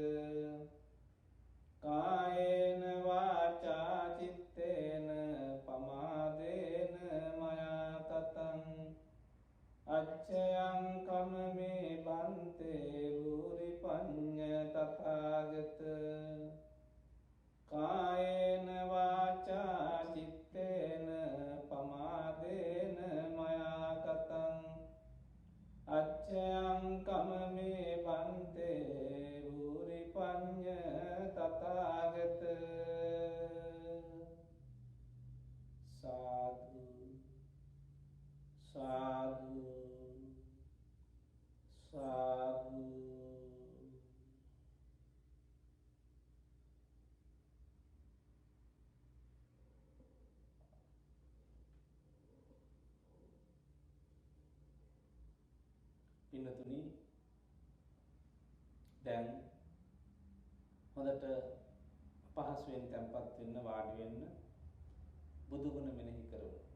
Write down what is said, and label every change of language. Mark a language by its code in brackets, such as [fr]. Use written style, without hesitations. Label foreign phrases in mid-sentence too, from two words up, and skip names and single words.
[pi] කායේන වාචා චිත්තේන පමාදේන මයා කතං අච්ඡයං කමමේ පන්තේ භූරි පඤ්ඤ තථාගත කායේන වාචා චිත්තේන පමාදේන මයා කතං අච්ඡයං කමමේ පන්තේ භූරි පඤ්ඤ තථාගත සාදු සාදු සාදු [si] පින්නතුනි දැන් හොඳට පහසුවෙන් තැන්පත් වෙන්න වාඩි වෙන්න බුදු ගුණ මෙනෙහි කරමු.